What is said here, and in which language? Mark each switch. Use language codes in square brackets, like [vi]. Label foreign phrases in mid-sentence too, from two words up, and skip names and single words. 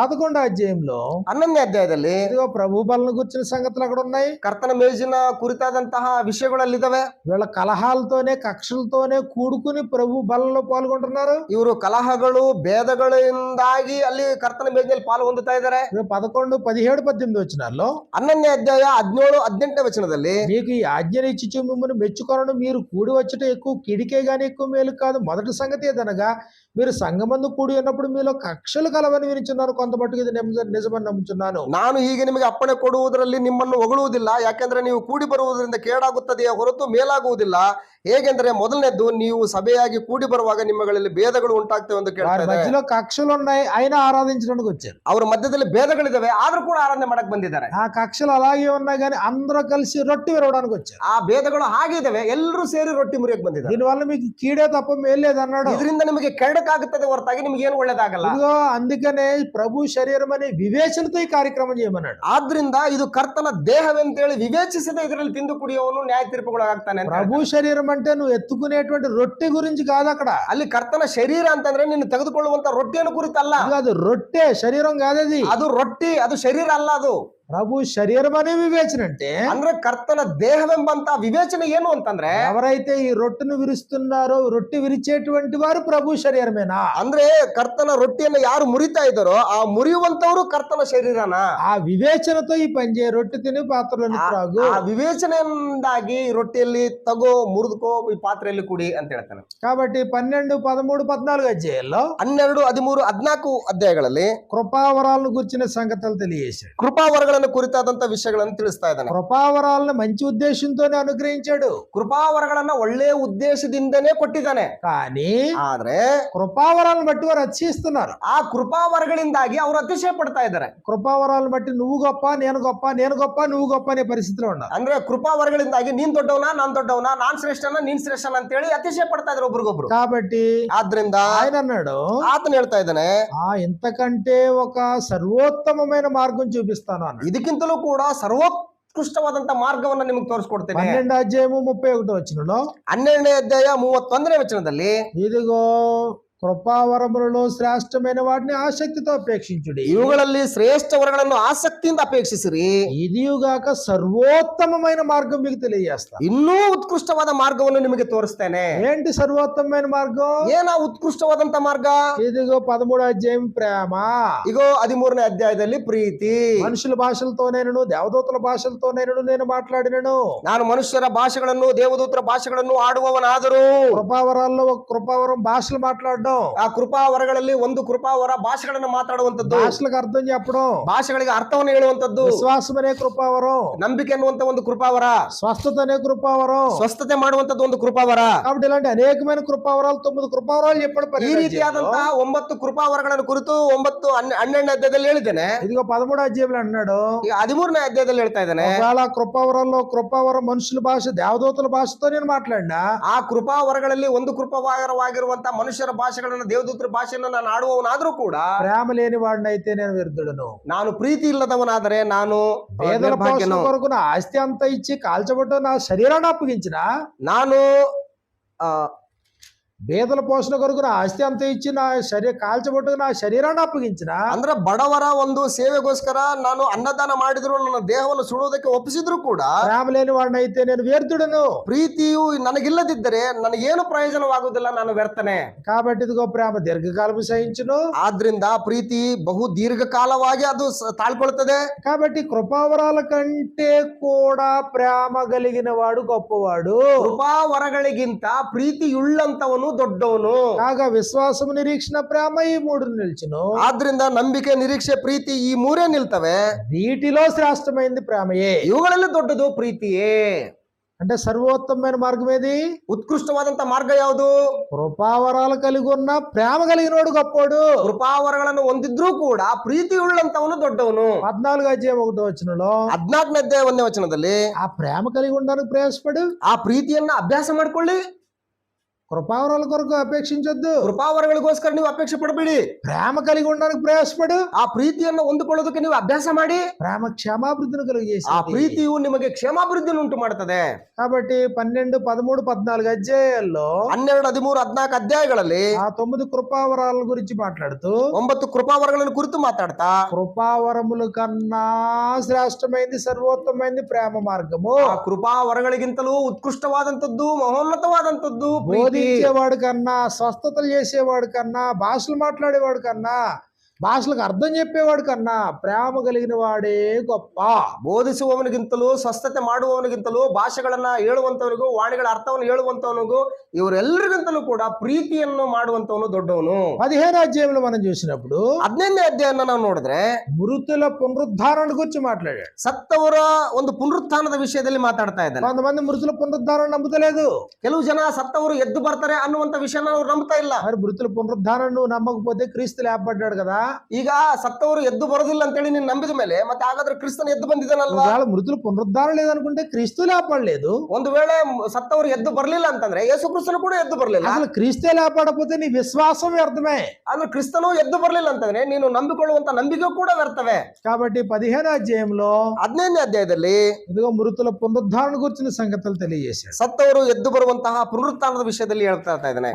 [te] 11వ అధ్యాయంలో [kn] 11ನೇ ಅಧ್ಯಾಯದಲ್ಲಿ [te] ఇదిగో ప్రభు బలను గురించిన సంగతులు అక్కడ ఉన్నాయి. [kn] ಕರ್ತನ ಮೇಜಿನ ಕುರಿತಾದಂತಹ ವಿಷಯಗಳಲ್ಲಿದ್ದಾವೆ. [te] వీళ్ళ కలహాలతోనే కక్షలతోనే కూడుకుని ప్రభు బలలో పాల్గొంటున్నారు. [kn] ಇವರು ಕಲಹಗಳು ಭೇದಗಳಿಂದಾಗಿ ಅಲ್ಲಿ ಕರ್ತನ ಮೇಜಿನಲ್ಲಿ ಪಾಲು ಹೊಂದುತ್ತಾ ಇದ್ದಾರೆ. [te] 11, 17, 18 వచనాల్లో [kn] 11ನೇ ಅಧ್ಯಾಯ 17, 18ನೇ ವಚನದಲ್ಲಿ, [te] మీకు ఈ ఆజ్ఞను ఇచ్చి మిమ్మల్ని మెచ్చుకొనను, మీరు కూడి వచ్చట ఎక్కువ కిడికే గాని ఎక్కువ మేలు కాదు. మొదటి సంగతి ఏదనగా మీరు సంఘమందు కూడి ఉన్నప్పుడు మీలో కక్షలు కలవని వినిచున్నాను, కొంత మట్టుకు ఇది నిజమని నమ్ముచున్నాను. [kn] ನಾನು ಹೀಗೆ ನಿಮಗೆ ಅಪ್ಪಣೆ ಕೊಡುವುದರಲ್ಲಿ ನಿಮ್ಮನ್ನು ಹೊಗಳುವುದಿಲ್ಲ, ಯಾಕೆಂದ್ರೆ ನೀವು ಕೂಡಿ ಬರುವುದರಿಂದ ಕೇಡಾಗುತ್ತದೆಯೇ ಹೊರತು ಮೇಲಾಗುವುದಿಲ್ಲ. ಹೇಗೆಂದ್ರೆ ಮೊದಲನೇದ್ದು, ನೀವು ಸಭೆಯಾಗಿ ಕೂಡಿ ಬರುವಾಗ ನಿಮ್ಮಗಳಲ್ಲಿ ಭೇದಗಳು ಉಂಟಾಗ್ತವೆ ಎಂದು ಕೇಳ್ತಾರೆ. [te] మధ్యలో కక్షలు ఉన్నాయి, అయినా ఆరాధించడానికి వచ్చారు. [kn] ಅವರ ಮಧ್ಯದಲ್ಲಿ ಭೇದಗಳಿದಾವೆ, ಆದ್ರೂ ಕೂಡ ಆರಾಧನೆ ಮಾಡಕ್ ಬಂದಿದ್ದಾರೆ. [te] ఆ కక్షలు అలాగే ఉన్నాయి కానీ అందరూ కలిసి రొట్టె విరవడానికి వచ్చారు. [kn] ಆ ಭೇದಗಳು ಹಾಗೆ ಇದಾವೆ, ಎಲ್ಲರೂ ಸೇರಿ ರೊಟ್ಟಿ ಮುರಿಯಕ್ ಬಂದಿದ್ದಾರೆ. [te] దీనివల్ల మీకు కీడే తప్ప మేలేదు అన్నాడు. [kn] ಇದರಿಂದ ನಿಮಗೆ ಕೆಡಕಾಗುತ್ತದೆ ಹೊರತಾಗಿ ನಿಮ್ಗೆ ಏನು ಒಳ್ಳೇದಾಗಲ್ಲ. [te] ఇదిగో అందుకనే ప్రభు శరీరం అనే వివేచనతో ఈ కార్యక్రమం చేయమన్నాడు. [kn] ಆದ್ರಿಂದ ಇದು ಕರ್ತನ ದೇಹವೆಂತೇಳಿ ವಿವೇಚಿಸದೆ ಇದರಲ್ಲಿ ತಿಂದು ಕುಡಿಯೋನು ನ್ಯಾಯ ತೀರ್ಪುಗಳಾಗ್ತಾನೆ. [te] ప్రభు శరీరం అంటే నువ్వు ఎత్తుకునేటువంటి రొట్టె గురించి కాదు అక్కడ. [kn] ಅಲ್ಲಿ ಕರ್ತನ ಶರೀರ ಅಂತಂದ್ರೆ ನೀನು ತೆಗೆದುಕೊಳ್ಳುವಂತ ರೊಟ್ಟಿಯನ್ನು ಕುರಿತಲ್ಲ. [te] అది రొట్టె, శరీరం కాదది. [kn] ಅದು ರೊಟ್ಟಿ, ಅದು ಶರೀರ ಅಲ್ಲ. ಅದು [te] ప్రభు శరీరం అనే వివేచన అంటే [kn] ಅಂದ್ರೆ ಕರ್ತನ ದೇಹವೆಂಬಂತ ವಿವೇಚನೆ ಏನು ಅಂತಂದ್ರೆ [te] ఎవరైతే ఈ రొట్టెను విరుస్తున్నారో రొట్టె విరిచేటువంటి వారు ప్రభు శరీరమేనా? [kn] ಅಂದ್ರೆ ಕರ್ತನ ರೊಟ್ಟಿಯನ್ನು ಯಾರು ಮುರಿತಾ ಇದ್ದಾರೋ ಆ ಮುರಿಯುವಂತವರು ಕರ್ತನ ಶರೀರನ. [te] ఆ వివేచనతో ఈ పని చేయ రొట్టె తిని పాత్రలోని త్రాగు. [kn] ಆ ವಿವೇಚನೆಯಿಂದಾಗಿ ರೊಟ್ಟಿಯಲ್ಲಿ ತಗೋ ಮುರಿದುಕೋ ಈ ಪಾತ್ರೆಯಲ್ಲಿ ಕುಡಿ ಅಂತ ಹೇಳ್ತಾನೆ. [te] కాబట్టి 12, 13, 14 అధ్యాయాల్లో [kn] 12, 13, 14 ಅಧ್ಯಾಯಗಳಲ್ಲಿ [te] కృపావరాలను గుర్చిన సంగతులు తెలియజేశాడు. [kn] ಕೃಪಾವರಗಳನ್ನು ಕುರಿತಾದಂತ ವಿಷಯಗಳನ್ನು ತಿಳಿಸ್ತಾ ಇದ್ದಾನೆ. [te] కృపావరాలను మంచి ఉద్దేశంతోనే అనుగ్రహించాడు, [kn] ಕೃಪಾವರಗಳನ್ನ ಒಳ್ಳೆಯ ಉದ್ದೇಶದಿಂದನೇ ಕೊಟ್ಟಿದ್ದಾನೆ. [te] కానీ [kn] ಆದ್ರೆ [te] కృపావరాలను బట్టి వారు అతిశయిస్తున్నారు. [kn] ಆ ಕೃಪಾವರಗಳಿಂದಾಗಿ ಅವರು ಅತಿಶಯ ಪಡ್ತಾ ಇದ್ದಾರೆ. [te] కృపావరాలను బట్టి నువ్వు గొప్ప నేను గొప్ప నేను గొప్ప నువ్వు గొప్ప అనే పరిస్థితిలో ఉన్నారు. [kn] ಅಂದ್ರೆ ಕೃಪಾವರಗಳಿಂದಾಗಿ ನೀನ್ ದೊಡ್ಡವನ ನಾನ್ ದೊಡ್ಡವನ ನಾನ್ ಶ್ರೇಷ್ಠನ ನೀನ್ ಶ್ರೇಷ್ಠನ ಅಂತ ಹೇಳಿ ಅತಿಶಯ ಪಡ್ತಾ ಇದ್ದಾರೆ ಒಬ್ರಿಗೊಬ್ರು. [te] కాబట్టి [kn] ಆದ್ರಿಂದ [te] ఆయన అన్నాడు, [kn] ಆತನ ಹೇಳ್ತಾ ಇದ್ದಾನೆ, [te] ఇంతకంటే ఒక సర్వోత్తమమైన మార్గం చూపిస్తాను అన్నాడు. [kn] ಇದಕ್ಕಿಂತಲೂ ಕೂಡ ಸರ್ವೋತ್ಕೃಷ್ಟವಾದಂತ ಮಾರ್ಗವನ್ನ ನಿಮಗೆ ತೋರಿಸ್ಕೊಡ್ತೇನೆ. [te] 12వ అధ్యాయము 31వ వచనంలో [kn] 12ನೇ ಅಧ್ಯಾಯ 31ನೇ ವಚನದಲ್ಲಿ [te] ఇదిగో కృపావరములలో శ్రేష్టమైన వాటిని ఆసక్తితో అపేక్షించుడి, [kn] ಇವುಗಳಲ್ಲಿ ಶ್ರೇಷ್ಠ ವರಗಳನ್ನು ಆಸಕ್ತಿಯಿಂದ ಅಪೇಕ್ಷಿಸಿರಿ, [te] ఇదియుగాక సర్వోత్తమమైన మార్గం మీకు తెలియజేస్తా. [kn] ಇನ್ನೂ ಉತ್ಕೃಷ್ಟವಾದ ಮಾರ್ಗವನ್ನು ನಿಮಗೆ ತೋರಿಸ್ತೇನೆ. [te] ఏంటి సర్వోత్తమమైన మార్గం? [kn] ಏನ ಉತ್ಕೃಷ್ಟವಾದಂತ ಮಾರ್ಗ? [te] ఇదిగో 13వ అధ్యాయం ప్రేమ. [kn] ಇಗೋ 13ನೇ ಅಧ್ಯಾಯದಲ್ಲಿ ಪ್ರೀತಿ. [te] మనుషుల భాషలతోనైనను దేవదూతల భాషలతోనైనను నేను మాట్లాడినను, [kn] ನಾನು ಮನುಷ್ಯರ ಭಾಷೆಗಳನ್ನು ದೇವದೂತರ ಭಾಷೆಗಳನ್ನು ಆಡುವವನಾದರೂ. [te] కృపావరాల్లో ఒక కృపావరం భాషలు మాట్లాడడం, [kn] ಆ ಕೃಪಾವರಗಳಲ್ಲಿ ಒಂದು ಕೃಪಾವರ ಭಾಷೆಗಳನ್ನು ಮಾತಾಡುವಂತದ್ದು, [te] భాషలకు అర్థం చెప్పడం, [kn] ಭಾಷೆಗಳಿಗೆ ಅರ್ಥವನ್ನು ಹೇಳುವಂತದ್ದು. [te] విశ్వాసం అనే కృపావరం, [kn] ನಂಬಿಕೆ ಅನ್ನುವಂತ ಒಂದು ಕೃಪಾವರ, [te] స్వస్థత అనే కృపావరం, [kn] ಸ್ವಸ್ಥತೆ ಮಾಡುವಂತದ್ದು ಒಂದು ಕೃಪಾವರ. [te] కాబట్టి ఇలాంటి అనేకమైన కృపావరాలు 9 కృపావరాలు చెప్పాడు. [kn] ಈ ರೀತಿಯಾದಂತಹ 9 ಕೃಪಾವರಗಳನ್ನು ಕುರಿತು 12ನೇ ಅಧ್ಯಾಯದಲ್ಲಿ ಹೇಳಿದ್ದೇನೆ. [te] ఇదిగో 13వ అధ్యాయంలో అన్నాడు, [kn] ಈಗ 13ನೇ ಅಧ್ಯಾಯದಲ್ಲಿ ಹೇಳ್ತಾ ಇದ್ದಾನೆ, [te] ఒకవేళ కృపావరంలో కృపావరం మనుషుల భాష దేవదూతల భాషతో నేను మాట్లాడినా, [kn] ಆ ಕೃಪಾವರಗಳಲ್ಲಿ ಒಂದು ಕೃಪಾವರವಾಗಿರುವಂತ ಮನುಷ್ಯರ ಭಾಷೆಗಳನ್ನ ದೇವದೂತರ ಭಾಷೆಯನ್ನು ನಾನು ಆಡುವವನಾದ್ರೂ ಕೂಡ [te] ప్రేమ లేని వాడిని అయితే నేను వ్యర్థుడను. [kn] ನಾನು ಪ್ರೀತಿ ಇಲ್ಲದವನಾದರೆ ನಾನು [te] పేదల పోషణ [kn] ನಿರ್ಭಾಗ್ಯನು. [te] కొరకు నా ఆస్తి అంతా ఇచ్చి కాల్చబడ్డ నా శరీరాన్ని అప్పగించిన, [kn] ನಾನು [te] పేదల పోషణ కొరకు నా ఆస్తి అంతా ఇచ్చి నా కాల్చబడ్డ నా శరీరాన్ని అప్పగించిన, [kn] ಅಂದ್ರೆ ಬಡವರ ಒಂದು ಸೇವೆಗೋಸ್ಕರ ನಾನು ಅನ್ನದಾನ ಮಾಡಿದ್ರು ನನ್ನ ದೇಹವನ್ನು ಸುಡುವುದಕ್ಕೆ ಒಪ್ಪಿಸಿದ್ರು ಕೂಡ [te] ప్రేమ లేని వాడిని అయితే నేను వ్యర్థుడను. [kn] ಪ್ರೀತಿಯು ನನಗಿಲ್ಲದಿದ್ದರೆ ನನಗೇನು ಪ್ರಯೋಜನವಾಗುವುದಿಲ್ಲ, ನಾನು ವ್ಯರ್ಥನೆ. [te] కాబట్టి ఇదిగో ప్రేమ దీర్ఘకాలము సహించును, [kn] ಆದ್ರಿಂದ ಪ್ರೀತಿ ಬಹು ದೀರ್ಘಕಾಲವಾಗಿ ಅದು ತಾಳ್ಕೊಳ್ತದೆ. [te] కాబట్టి కృపావరాల కంటే కూడా ప్రేమ కలిగిన వాడు గొప్పవాడు. [kn] ಕೃಪಾವರಗಳಿಗಿಂತ ಪ್ರೀತಿಯುಳ್ಳಂತವನು ದೊಡ್ಡವನು. [te] కాగా విశ్వాసము నిరీక్షణ ప్రేమ ఈ 3 నిలిచును. [kn] ಆದ್ರಿಂದ ನಂಬಿಕೆ ನಿರೀಕ್ಷೆ ಪ್ರೀತಿ ಈ 3 ನಿಲ್ತವೆ. [te] వీటిలో శ్రేష్టమైనది ప్రేమయే. [kn] ಇವುಗಳಲ್ಲಿ ದೊಡ್ಡದು ಪ್ರೀತಿಯೇ. [te] అంటే సర్వోత్తమైన మార్గం ఏది? [kn] ಉತ್ಕೃಷ್ಟವಾದಂತ ಮಾರ್ಗ ಯಾವುದು? [te] కృపావరాలు కలిగి ఉన్న ప్రేమ కలిగినోడు గొప్పోడు. [kn] ಕೃಪಾವರಗಳನ್ನು ಹೊಂದಿದ್ರೂ ಕೂಡ ಪ್ರೀತಿ ಉಳ್ಳಂತವನು ದೊಡ್ಡವನು. [te] 14వ అధ్యాయం 1వ వచనంలో [kn] 14ನೇ ಅಧ್ಯಾಯ 1ನೇ ವಚನದಲ್ಲಿ [te] ఆ ప్రేమ కలిగి ఉండడానికి ప్రయాసపడు, [kn] ಆ ಪ್ರೀತಿಯನ್ನ ಅಭ್ಯಾಸ ಮಾಡ್ಕೊಳ್ಳಿ. [te] కృపావరాల కొరకు అపేక్షించొద్దు, [kn] ಕೃಪಾವರಗಳಿಗೋಸ್ಕರ ನೀವು ಅಪೇಕ್ಷೆ ಪಡಬೇಡಿ. [te] ప్రేమ కలిగి ఉండడానికి ప్రయాసపడు. [kn] ಆ ಪ್ರೀತಿಯನ್ನು ಹೊಂದಿಕೊಳ್ಳೋದಕ್ಕೆ ನೀವು ಅಭ್ಯಾಸ ಮಾಡಿ. [te] ప్రేమ క్షేమాభివృద్ధిని [kn] ಆ [te] కలిగజేసి, [kn] ಪ್ರೀತಿಯು ನಿಮಗೆ ಕ್ಷೇಮಾಭಿವೃದ್ಧಿಯನ್ನು ಉಂಟು ಮಾಡುತ್ತದೆ. [te] కాబట్టి 12, 13, 14 అధ్యాయాల్లో [kn] 12, 13, 14 ಅಧ್ಯಾಯಗಳಲ್ಲಿ [te] ఆ 9 కృపావరాల గురించి మాట్లాడుతూ [kn] 9 ಕೃಪಾವರಗಳನ್ನು ಕುರಿತು ಮಾತಾಡ್ತಾ [te] కృపావరముల కన్నా శ్రేష్టమైంది సర్వోత్తమైంది ప్రేమ మార్గము. [kn] ಆ ಕೃಪಾವರಗಳಿಗಿಂತಲೂ ಉತ್ಕೃಷ್ಟವಾದಂತದ್ದು ಮಹೋನ್ನತವಾದಂತದ್ದು ಪ್ರೀತಿ. [te] బోధించేవాడు కన్నా, స్వస్థతలు చేసేవాడు కన్నా, భాషలు మాట్లాడేవాడు కన్నా, భాషలకు అర్థం చెప్పేవాడు కన్నా ప్రేమ కలిగిన వాడే గొప్ప. [kn] ಬೋಧಿಸುವವನಿಗಿಂತಲೂ ಸ್ವಸ್ಥತೆ ಮಾಡುವವನಿಗಿಂತಲೂ ಭಾಷೆಗಳನ್ನ ಹೇಳುವಂತವನಿಗೂ ವಾಣಿಗಳ ಅರ್ಥವನ್ನು ಹೇಳುವಂತವನಿಗೂ ಇವರೆಲ್ಲರಿಗಿಂತಲೂ ಕೂಡ ಪ್ರೀತಿಯನ್ನು ಮಾಡುವಂತವನು ದೊಡ್ಡವನು. [te] 15వ అధ్యాయంలో మనం చూసినప్పుడు [kn] 15ನೇ ಅಧ್ಯಾಯನ ನಾವು ನೋಡಿದ್ರೆ [te] మృతుల పునరుద్ధారణ గురించి మాట్లాడాడు. [kn] ಸತ್ತವರ ಒಂದು ಪುನರುತ್ಥಾನದ ವಿಷಯದಲ್ಲಿ ಮಾತಾಡ್ತಾ ಇದ್ದಾನೆ. [te] కొంతమంది మృతుల పునరుద్ధారణ నమ్ముతలేదు. [kn] ಕೆಲವು ಜನ ಸತ್ತವರು ಎದ್ದು ಬರ್ತಾರೆ ಅನ್ನುವಂತ ವಿಷಯನ ಅವ್ರು ನಂಬ್ತಾ ಇಲ್ಲ. [te] మరి మృతుల పునరుద్ధారణ నువ్వు నమ్మకపోతే క్రీస్తు లేపబడ్డాడు కదా. [kn] ಈಗ ಸತ್ತವರು ಎದ್ದು ಬರೋದಿಲ್ಲ ಅಂತೇಳಿ ನೀನು ನಂಬಿದ ಮೇಲೆ ಮತ್ತೆ ಹಾಗಾದ್ರೆ ಕ್ರಿಸ್ತನ ಎದ್ದು ಬಂದಿದ್ದಾನಲ್ವಾ? [te] ఒకవేళ మృతుల పునరుద్ధారణ లేదనుకుంటే క్రీస్తు లేపడలేదు. [kn] ಒಂದು ವೇಳೆ ಸತ್ತವರು ಎದ್ದು ಬರ್ಲಿಲ್ಲ ಅಂತಂದ್ರೆ ಯೇಸು ಕ್ರಿಸ್ತನು ಕೂಡ ಎದ್ದು ಬರ್ಲಿಲ್ಲ. [te] అసలు క్రీస్తే లేపడకపోతే నీ విశ్వాసం వ్యర్థమే. [kn] ಅಂದ್ರೆ ಕ್ರಿಸ್ತನು ಎದ್ದು ಬರ್ಲಿಲ್ಲ ಅಂತಂದ್ರೆ ನೀನು ನಂಬಿಕೊಳ್ಳುವಂತ ನಂಬಿಕೆ ಕೂಡ ವ್ಯರ್ಥವೇ. [te] కాబట్టి 15వ అధ్యాయంలో [kn] 15ನೇ అధ్ಯಾಯದಲ್ಲಿ [te] ఇదిగో మృతుల పునరుద్ధారణ గురించిన సంగతులు తెలియజేశాడు. [kn] ಸತ್ತವರು ಎದ್ದು ಬರುವಂತಹ ಪುನರುತ್ಥಾನದ ವಿಷಯದಲ್ಲಿ ಹೇಳ್ತಾ ಇದ್ದಾನೆ.